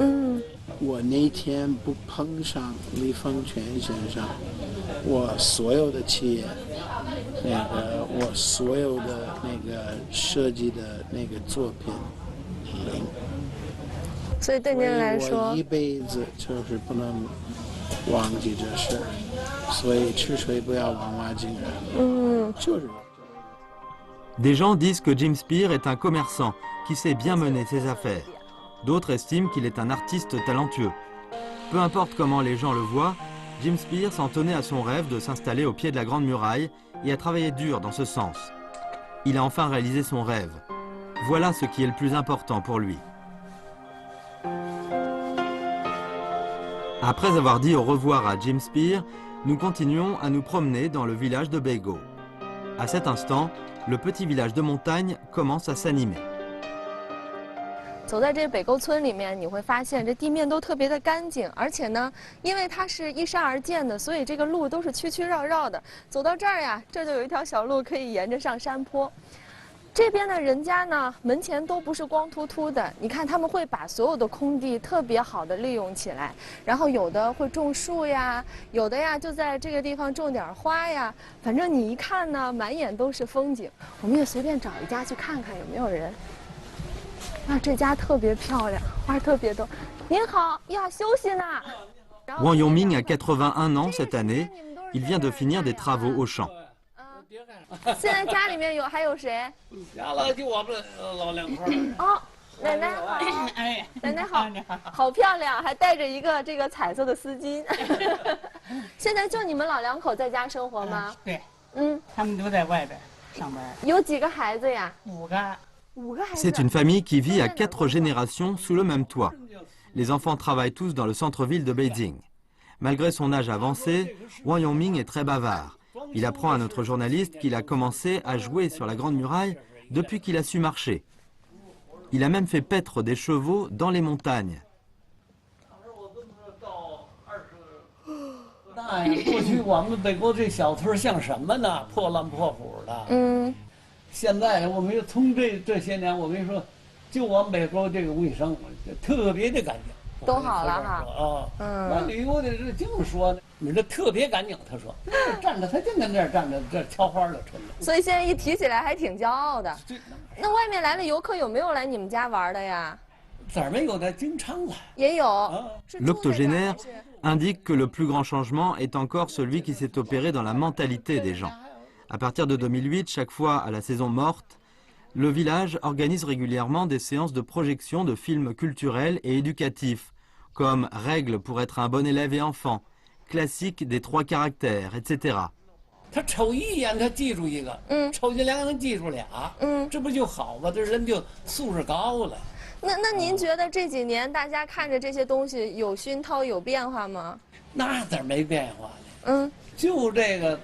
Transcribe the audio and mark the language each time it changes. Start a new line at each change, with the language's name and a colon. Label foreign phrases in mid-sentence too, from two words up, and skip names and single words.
Chinese: 我那天不碰上李凤泉先生，我所有的企业，我所有的那个设计的那个作品零。所以对您来说，我一辈子就是不能忘记这事，所以吃水不要忘挖井人。就是。
French: Des gens disent que Jim Spear est un commerçant qui sait bien mener ses affaires. D'autres estiment qu'il est un artiste talentueux. Peu importe comment les gens le voient, Jim Spear s'en tenait à son rêve de s'installer au pied de la Grande Muraille et a travaillé dur dans ce sens. Il a enfin réalisé son rêve. Voilà ce qui est le plus important pour lui. Après avoir dit au revoir à Jim Spear, nous continuons à nous promener dans le village de Beigo. À cet instant, le petit village de montagne commence à s'animer.
Chinese: 走在这北沟村里面，你会发现这地面都特别的干净，而且呢，因为它是依山而建的，所以这个路都是曲曲绕绕的。走到这儿呀，这就有一条小路可以沿着上山坡。这边的人家呢，门前都不是光秃秃的，你看他们会把所有的空地特别好的利用起来，然后有的会种树呀，有的呀就在这个地方种点花呀，反正你一看呢，满眼都是风景。我们也随便找一家去看看有没有人。 啊，这家特别漂亮，花特别多。您好呀，休息呢。
French: Wang Yongming a 81 ans cette année. Il vient de finir des travaux au champ.
Chinese: 现在家里面还有谁？家了就我们老两口。哦，奶奶好。哎，奶奶好，好漂亮，还带着一个这个彩色的丝巾。现在就你们老两口在家生活吗？对。他们都在外边上班。有几个孩子呀？5个。
French: C'est une famille qui vit à 4 générations sous le même toit. Les enfants travaillent tous dans le centre-ville de Beijing. Malgré son âge avancé, Wang Yongming est très bavard. Il apprend à notre journaliste qu'il a commencé à jouer sur la Grande Muraille depuis qu'il a su marcher. Il a même fait paître des chevaux dans les montagnes.
Chinese: 过去我们北沟这小村像什么呢？破烂破腐的。现在我们从这些年，我跟你说，就我们北沟这个卫生特别的干净，都好了哈。那旅游的这净说呢，你这特别干净。他说，站着他就跟那儿站着，这挑花的纯了。所以现在一提起来还挺骄傲的。那外面来的游客有没有来你们家玩的呀？咋没有的？经常来。也有。
French: L'octogénaire indique que le plus grand changement est encore celui qui s'est opéré dans la mentalité des gens. À partir de 2008, chaque fois à la saison morte, le village organise régulièrement des séances de projection de films culturels et éducatifs, comme Règles pour être un bon élève et enfant, Classique des 3 caractères, etc.
Chinese: 他瞅一眼，他记住一个，瞅见2个能记住俩，这不就好吗？这人就素质高了。那您觉得这几年大家看着这些东西有熏陶有变化吗？那咋没变化呢？就这个。